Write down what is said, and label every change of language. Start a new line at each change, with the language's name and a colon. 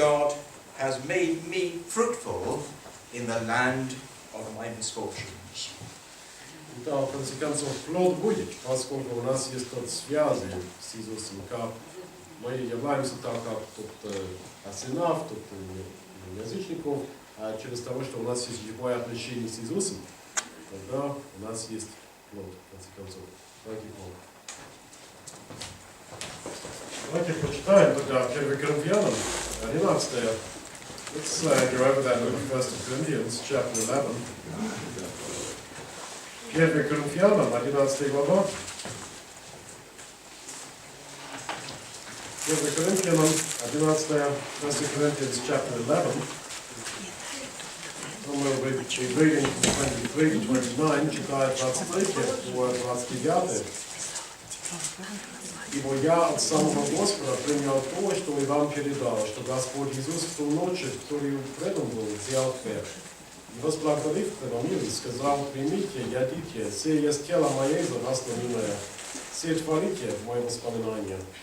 English: God has made me fruitful in the land of my misfortunes.
Russian: да, в конце концов, плод будет, поскольку у нас есть тот связи с Иисусом, как мы являемся так, как тут Асенаф, тут язычников, а через того, что у нас есть живое отношение с Иисусом, тогда у нас есть плод, в конце концов. Давайте Бог. Давайте почитаем тогда 1 Коринфянам, 11.
English: Let's go over that in 1 Corinthians, chapter 11.
Russian: 1 Коринфянам, 11 глава. 1 Коринфянам, 11,
English: 1 Corinthians, chapter 11. We'll be reading from 23 to 29,
Russian: читает 23 по 29. Ибо я от самого Господа принял то, что и вам передал, что Господь Иисус в ту ночь, которую предан был, взял хлеб. И возблагодарив преломил, сказал: примите, ядите, сие есть тело мое за вас ломимое, сие творите в мое воспоминание.